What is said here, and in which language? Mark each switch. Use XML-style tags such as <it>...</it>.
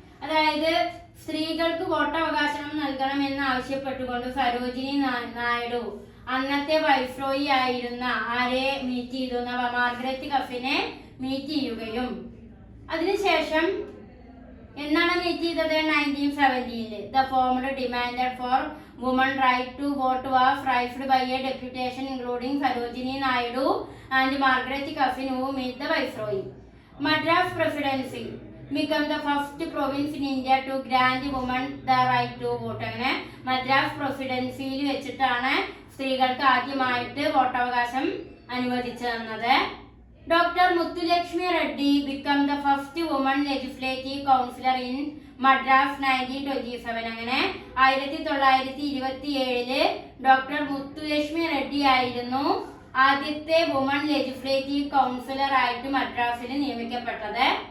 <ml>അതായത് സ്ത്രീകൾക്ക് വോട്ടവകാശം നൽകണമെന്ന് ആവശ്യപ്പെട്ടുകൊണ്ട് സരോജിനി നായിഡു അന്നത്തെ വൈസ്രോയി ആയിരുന്ന ആരെ മീറ്റ് ചെയ്തു, മാർഗരറ്റ് കഫിനെ മീറ്റ് ചെയ്യുകയും അതിനുശേഷം എന്നാണ് മീറ്റ് ചെയ്തത് 1917.</ml> <en>The formal demand for women right to vote was raised by a deputation including Sarojini Naidu and Margaret Coffin who met the Viceroy. Madras Presidency became the first province in India to grant women the right to vote.</en> <ml>അങ്ങനെ മദ്രാസ് പ്രസിഡൻസിയിൽ വെച്ചിട്ടാണ് സ്ത്രീകൾക്ക് ആദ്യമായിട്ട് വോട്ടവകാശം അനുവദിച്ചു തന്നത്.</ml> <en>Dr. Muthulakshmi Reddy became the first woman legislative councillor in Madras 1927.</en> <ml>അങ്ങനെ 1927 doctor Muthulakshmi Reddy ആയിരുന്നു ആദ്യത്തെ</ml> <en>woman legislative councillor</en> <ml>ആയിട്ട് മദ്രാസിൽ നിയമിക്കപ്പെട്ടത്.</ml>